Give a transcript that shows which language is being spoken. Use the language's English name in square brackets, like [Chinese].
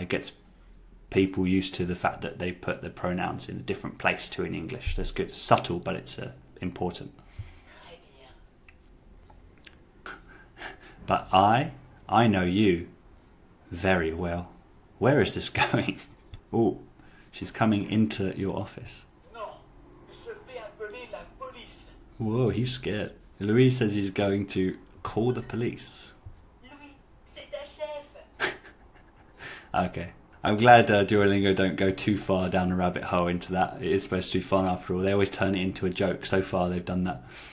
[English] It gets people used to the fact that they put the pronouns in a different place to in English. That's good. It's subtle, but it's important. [French] Très bien. [English] But I know you very well. Where is this going? Oh, she's coming into your office. [French] Non, je vais appeler la police. [English] Whoa, he's scared. Louis says he's going to call the police. [French] Louis, c'est ta chef. [English] Okay. I'm glad Duolingo don't go too far down a rabbit hole into that. It is supposed to be fun after all. They always turn it into a joke. So far they've done that.